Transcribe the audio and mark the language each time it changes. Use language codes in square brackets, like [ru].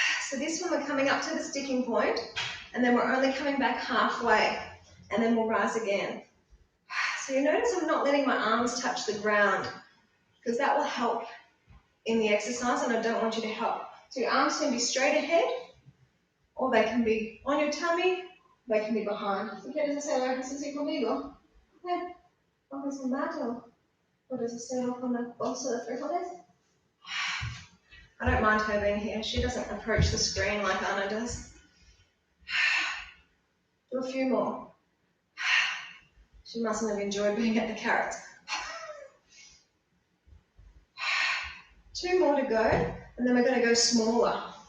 [en] So this one we're coming up to the sticking point, and then we're only coming back halfway, and then we'll rise again. So you notice I'm not letting my arms touch the ground, because that will help in the exercise, and I don't want you to help. So your arms can be straight ahead, or they can be on your tummy, they can be behind. [es] ¿Tú quieres hacer ejercicio conmigo? ¿Coges un mato? ¿Puedes hacerlo con la bolsa de frijoles? [en] I don't mind her being here. She doesn't approach the screen like Anna does. Do a few more. She mustn't have enjoyed being at the carrots. 2 more to go, and then we're going to go smaller.